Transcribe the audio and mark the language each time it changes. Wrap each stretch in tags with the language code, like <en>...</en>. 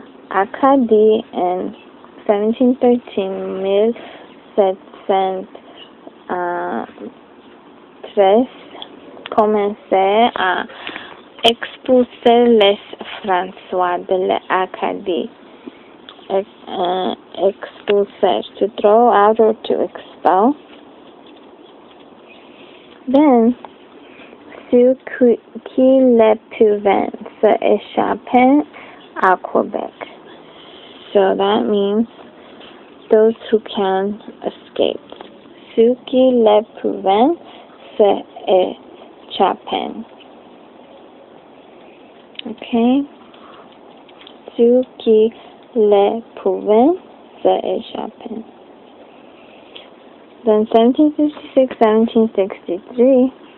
<fr>L'Acadie in 1713, 1713 commençait à expulser les François de l'Acadie.</fr> <en>Expulser, to throw out or to expel. Then,</en> <fr>ceux qui le pouvaient s'échapper à Quebec.</fr> <en>So that means those who can escape.</en> <fr>Ceux qui le pouvaient s'échapper. Okay? Ceux qui le pouvaient s'échapper.</fr> <en>Then 1756, 1763.</en>